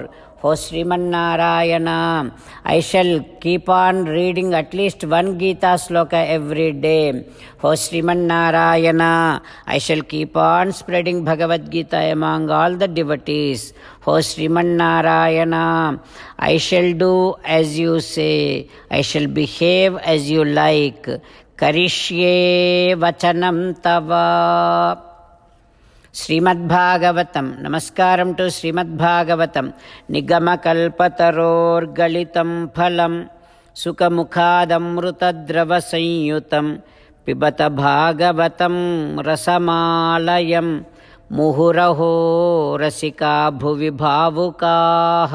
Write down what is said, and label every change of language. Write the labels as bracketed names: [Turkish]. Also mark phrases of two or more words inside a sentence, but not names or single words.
[English] Oh Srimannarayana, I shall keep on reading at least one Gita sloka every day. Oh Srimannarayana, I shall keep on spreading Bhagavad Gita among all the devotees. Oh Srimannarayana, I shall do as you say, I shall behave as you like. [Sanskrit] Karishye vachanam tava. [Telugu] శ్రీమద్భాగవతం. నమస్కారం టు శ్రీమద్భాగవతం. [Sanskrit] నిగమకల్పతరోర్గళితం ఫలం సుఖముఖాదమృతద్రవ సంయుతం పిబత భాగవతం రసమాలయం ముహురహో రసికా భువి భావుకాః.